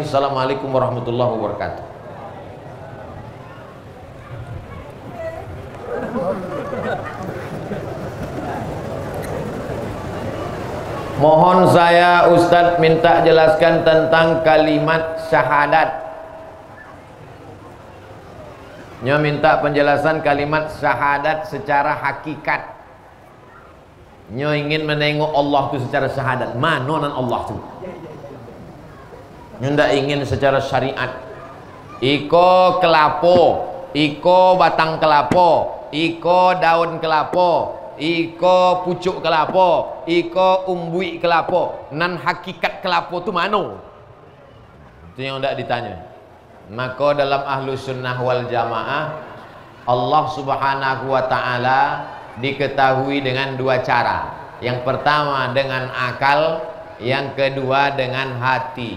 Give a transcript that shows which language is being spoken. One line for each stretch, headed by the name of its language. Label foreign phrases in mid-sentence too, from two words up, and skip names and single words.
Arabic: السلام عليكم ورحمة الله وبركاته.
Indonesian: Mohon saya Ustadz minta jelaskan tentang kalimat syahadat. Nyo minta penjelasan kalimat syahadat secara hakikat. Nyo ingin menengok Allah itu secara syahadat.
Minangkabau: Mana nan Allah itu? Nyo ndak ingin secara syariat. Iko kelapo, iko batang kelapo, iko daun kelapo, iko pucuk kelapo, iko umbui kelapo. Nan hakikat kelapo itu mana?
Indonesian: Itu yang ndak ditanya. Maka dalam
Arabic: أهل السنة والجماعة
Indonesian: Allah
Arabic: سبحانه وتعالى
Indonesian: diketahui dengan dua cara. Yang pertama dengan akal, yang kedua dengan hati.